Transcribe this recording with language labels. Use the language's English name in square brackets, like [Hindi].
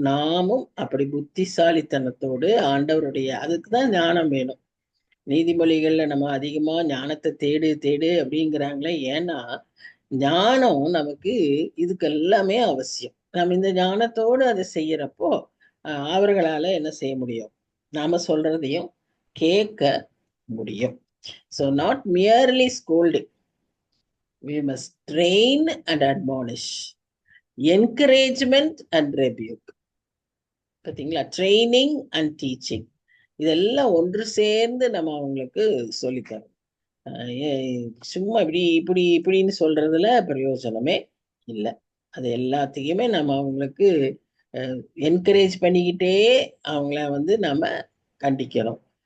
[Tamil] நாமும் அப்படி புத்திசாலித்தனத்தோடு ஆண்டவருடைய, அதுக்குதான் ஞானம் வேணும். நீதிமொழிகள்ல நம்ம அதிகமா ஞானத்தை தேடு அப்படிங்கிறாங்களே, ஏன்னா ஞானம் நமக்கு இதுக்கு எல்லாமே அவசியம். நம்ம இந்த ஞானத்தோடு அதை செய்யறப்போ அவர்களால என்ன செய்ய முடியும், நாம சொல்றதையும் கேட்க முடியும். [English] So not merely scolding, we must train and admonish, encouragement and rebuke. [Tamil] பார்த்தீங்களா, ட்ரைனிங் அண்ட் டீச்சிங் இதெல்லாம் ஒன்று சேர்ந்து நம்ம அவங்களுக்கு சொல்லித்தரோம். சும்மா இப்படின்னு சொல்றதுல பிரயோஜனமே இல்லை. அது எல்லாத்தையுமே நம்ம அவங்களுக்கு என்கரேஜ் பண்ணிக்கிட்டே அவங்கள நம்ம கண்டிக்கிறோம்.